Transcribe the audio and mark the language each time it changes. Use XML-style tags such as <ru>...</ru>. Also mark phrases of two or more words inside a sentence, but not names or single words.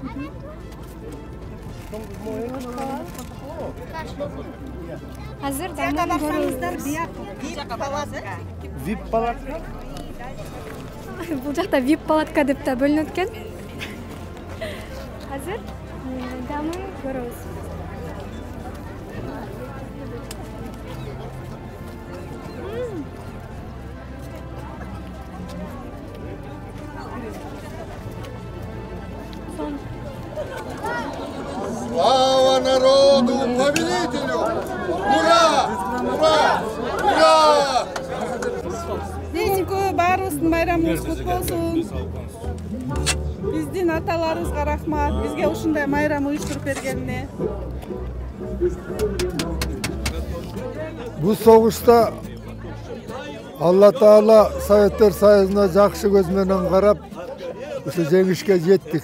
<ky>Азыр дамы көрүңүздөр. Вип палатка. Бул жакта VIP палатка деп та бөлүнөт экен. Азыр дамын көрөбүз.</ky> <ru>Слава народу, победителю! Ура! Ура! Ура!</ru> <ky>Бүгүнкү баарыбыздын майрамыбыз кут болсун. Биздин аталарыбызга рахмат, бизге ушундай майрам уюштуруп бергенине. Бу согушта Алла Таала Советтер Союзуна жакшы көз менен карап, ушу жеңишке жеттик.</ky>